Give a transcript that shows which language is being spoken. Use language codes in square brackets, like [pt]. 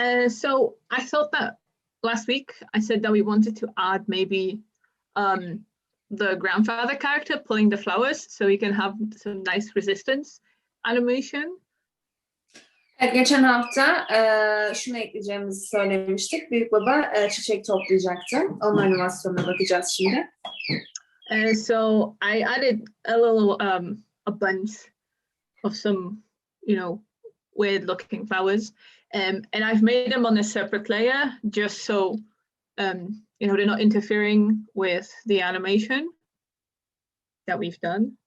[en] So I thought that last week I said that we wanted to add maybe the grandfather character pulling the flowers so we can have some nice resistance animation. [tr] Evet, geçen hafta şunu ekleyeceğimizi söylemiştik. Büyük baba çiçek toplayacaktı. Onun animasyonuna bakacağız şimdi. [en] So I added a little a bunch of some weird looking flowers, and I've made them on a separate layer just so they're not interfering with the animation that we've done.